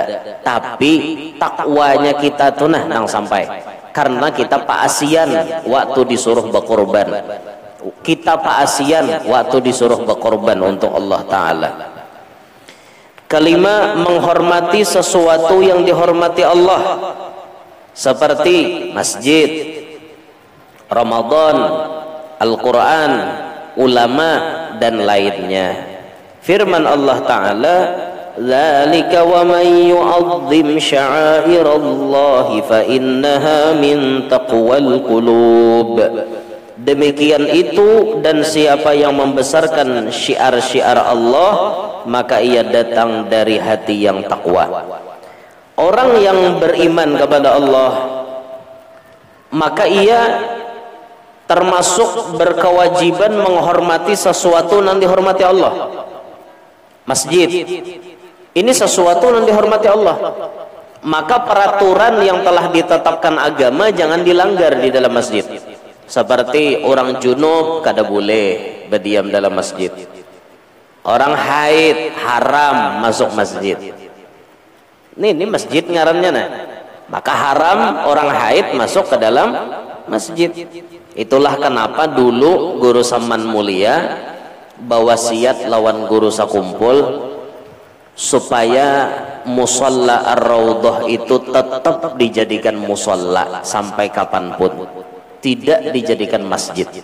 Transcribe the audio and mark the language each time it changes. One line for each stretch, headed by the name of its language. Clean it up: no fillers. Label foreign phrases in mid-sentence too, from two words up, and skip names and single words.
Indonesian: Tapi takwanya kita tuh nang sampai, karena kita paasian waktu disuruh berkorban. Kita paasian waktu disuruh berkorban untuk
Arabic: الله تعالى.
Indonesian: Kelima, menghormati sesuatu yang dihormati Allah seperti masjid, Ramadan, Al-Quran, ulama dan lainnya.
Arabic: Firman الله تعالى، ذلك ومن يعظم شعائر الله فإنها من تقوى القلوب.
Indonesian: Demikian itu, dan siapa yang membesarkan syiar-syiar Allah maka ia datang dari hati yang takwa. Orang yang beriman kepada Allah maka ia termasuk berkewajiban menghormati sesuatu yang dihormati Allah. Masjid ini sesuatu yang dihormati Allah, maka peraturan yang telah ditetapkan agama jangan dilanggar di dalam masjid. Seperti orang junub kada boleh berdiam dalam masjid, orang haid haram masuk masjid. Ini masjid ngarannya nah. Maka haram orang haid masuk ke dalam masjid. Itulah kenapa dulu Guru Saman Mulia bawasiat lawan guru sakumpul supaya musalla ar-raudhah itu tetap dijadikan musalla sampai kapanpun, tidak dijadikan masjid.